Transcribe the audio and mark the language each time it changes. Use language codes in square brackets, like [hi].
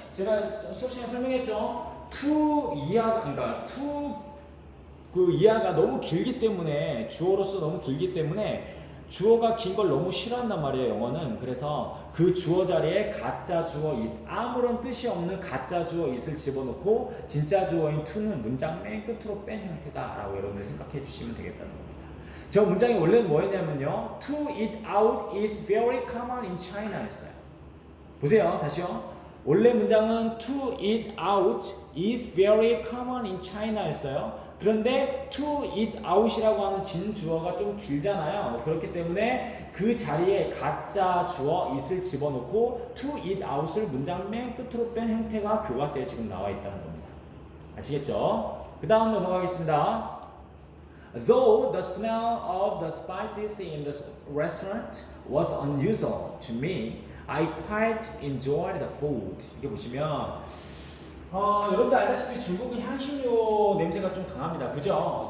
[ko] 제가 수업 시간에 설명했죠. to 이하가 그러니까 to 그 이하가 너무 길기 때문에 주어로서 너무 길기 때문에 주어가 긴 걸 너무 싫어한단 말이에요. 영어는. 그래서 그 주어 자리에 가짜 주어 it 아무런 뜻이 없는 가짜 주어 it을 집어넣고 진짜 주어인 to는 문장 맨 끝으로 뺀 형태다라고 여러분들 생각해 주시면 되겠다는 겁니다. 저 문장이 원래는 뭐였냐면요. [en] To eat out is very common in China [ko] 였어요. 보세요. 다시요. 원래 문장은 [en] to eat out is very common in China [ko] 였어요. 그런데 to eat out이라고 하는 진주어가 좀 길잖아요. 그렇기 때문에 그 자리에 가짜 주어 it을 집어넣고 to eat out을 문장 맨 끝으로 뺀 형태가 교과서에 지금 나와 있다는 겁니다. 아시겠죠? 그 다음 넘어가겠습니다. [en] Though the smell of the spices in the restaurant was unusual to me, I quite enjoyed the food. [ko] 이게 보시면 여러분들 알다시피 중국은 향신료 냄새가 좀 강합니다. 그죠?